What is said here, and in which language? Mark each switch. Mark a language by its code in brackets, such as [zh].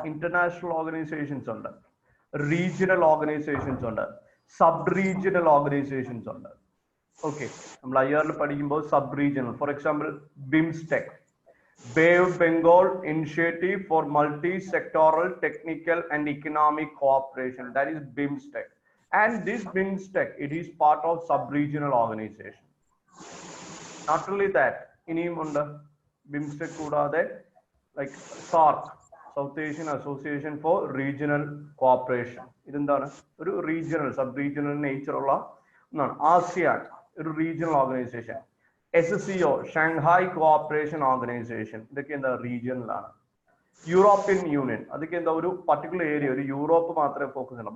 [ml] International organisations ഉണ്ട്, regional organisations ഉണ്ട്, sub regional organisations ഉണ്ട്. ഓക്കെ, നമ്മൾ IR-ൽ പഠിക്കുമ്പോൾ sub regional, for example BIMSTEC, Bay of Bengal Initiative for Multi-Sectoral Technical and Economic Cooperation, [en] that is BIMSTEC. And this BIMSTEC, it is part of sub-regional organization. Not only that, [ml] ഇനിയും ഉണ്ട് BIMSTEC കൂടാതെ [en] like SAARC, South Asian Association for Regional Cooperation. [ml] ഇതെന്താണ്? ഒരു regional, sub regional nature ഉള്ള ഒന്നാണ്. ASEAN, ഒരു regional organisation. SCO, Shanghai cooperation organisation, ഇതൊക്കെ എന്താ റീജിയണലാണ്. യൂറോപ്യൻ യൂണിയൻ, അതൊക്കെ എന്താ ഒരു പർട്ടിക്കുലർ ഏരിയ, ഒരു യൂറോപ്പ് മാത്രമേ ഫോക്കസ് ചെയ്യുള്ളൂ.